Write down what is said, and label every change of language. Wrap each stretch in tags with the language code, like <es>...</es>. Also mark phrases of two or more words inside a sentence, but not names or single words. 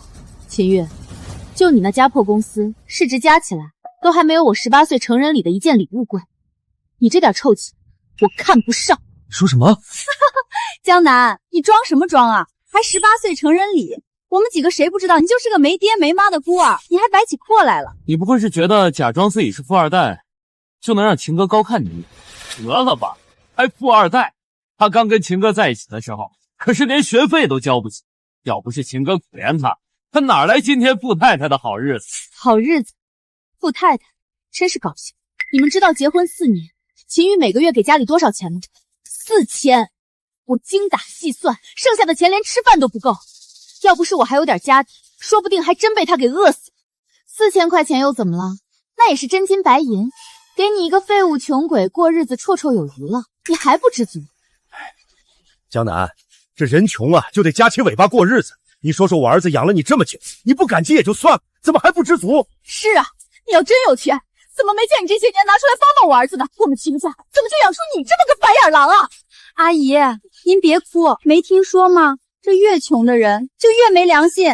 <zh>秦月，就你那家破公司，市值加起來都還沒有我18歲成人禮的一件禮物貴，你這點臭氣，我看不上。你說什麼？江南，你裝什麼裝啊？還18歲成人禮？我們幾個誰不知道你就是個沒爹沒媽的孤兒？你還擺起闊來了？你不會是覺得假裝自己是富二代，就能讓秦哥高看你？得了吧，還富二代？他剛跟秦哥在一起的時候，可是連學費都交不起，要不是秦哥可憐他，他哪來今天富太太的好日子？好日子，富太太，真是搞笑。你們知道結婚4年，秦宇每個月給家裡多少錢嗎？4000，我精打細算，剩下的錢連吃飯都不夠。要不是我還有點家底，說不定還真被他給餓死。4000塊錢又怎麼了？那也是真金白銀，給你一個廢物窮鬼過日子綽綽有餘了，你還不知足？江南，這人窮啊，就得夾起尾巴過日子。你說說我兒子養了你這麼久，你不感激也就算了，怎麼還不知足？是啊，你要真有錢，怎麼沒見你這些年拿出來幫幫我兒子呢？我們秦家怎麼就養出你這麼個白眼狼啊？阿姨，您別哭，沒聽說嗎？這越窮的人就越沒良心。</zh>